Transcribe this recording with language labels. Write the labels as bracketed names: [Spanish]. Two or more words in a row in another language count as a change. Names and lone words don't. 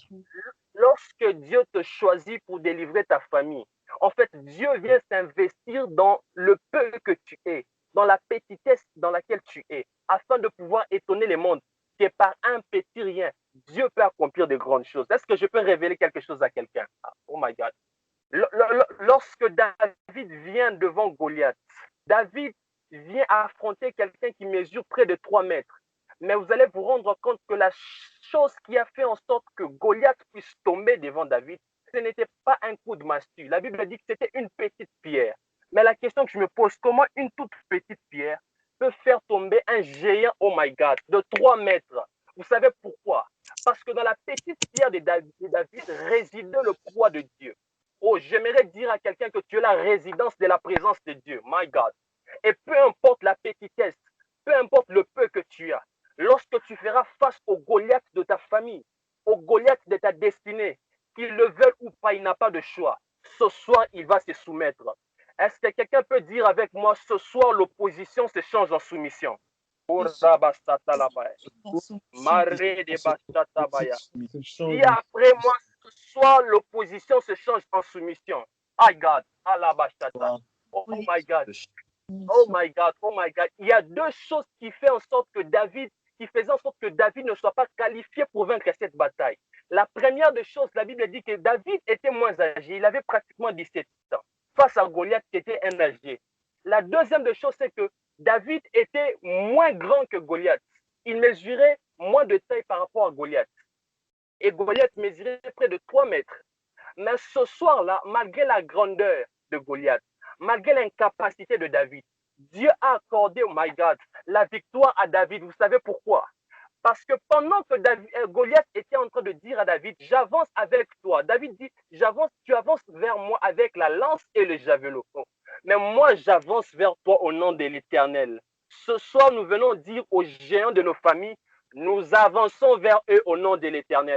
[French] lorsque Dieu te choisit pour délivrer ta famille, en fait, Dieu vient s'investir dans le peu que tu es, dans la petitesse dans laquelle tu es, afin de pouvoir étonner le monde. Que par un petit rien, Dieu peut accomplir de grandes choses. Est-ce que je peux révéler quelque chose à quelqu'un? [English] Oh my God. [French] Lorsque David vient devant Goliath, David vient affronter quelqu'un qui mesure près de 3 mètres. Mais vous allez vous rendre compte que la chose qui a fait en sorte que Goliath puisse tomber devant David, ce n'était pas un coup de massue. La Bible dit que c'était une petite pierre. Mais la question que je me pose, comment une toute petite pierre peut faire tomber un géant, [English] oh my God, [French] de 3 mètres? Vous savez pourquoi? Parce que dans la petite pierre de David résidait le poids de Dieu. Oh, j'aimerais dire à quelqu'un que tu es la résidence de la présence de Dieu. [English] My God. [French] Et peu importe la petitesse, peu importe le peu que tu as, lorsque tu feras face au Goliath de ta famille, au Goliath de ta destinée, qu'il le veuille ou pas, il n'a pas de choix. Ce soir, il va se soumettre. Est-ce que quelqu'un peut dire avec moi, ce soir, l'opposition se change en soumission? Dis après moi, ce soir, l'opposition se change en soumission. [English] My God, oh my God, oh my God, oh my God. [French] Il y a deux choses qui faisaient en sorte que David ne soit pas qualifié pour vaincre cette bataille. La première des choses, la Bible dit que David était moins âgé. Il avait pratiquement 17 ans. Face à Goliath, qui était un âgé. La deuxième des choses, c'est que David était moins grand que Goliath. Il mesurait moins de taille par rapport à Goliath. Et Goliath mesurait près de 3 mètres. Mais ce soir-là, malgré la grandeur de Goliath, malgré l'incapacité de David, Dieu a accordé, [English] oh my God, [French] la victoire à David. Vous savez pourquoi? Parce que pendant que Goliath était en train de dire à David, j'avance avec toi. David dit, tu avances vers moi avec la lance et le javelot. Mais moi, j'avance vers toi au nom de l'Éternel. Ce soir, nous venons dire aux géants de nos familles, nous avançons vers eux au nom de l'Éternel.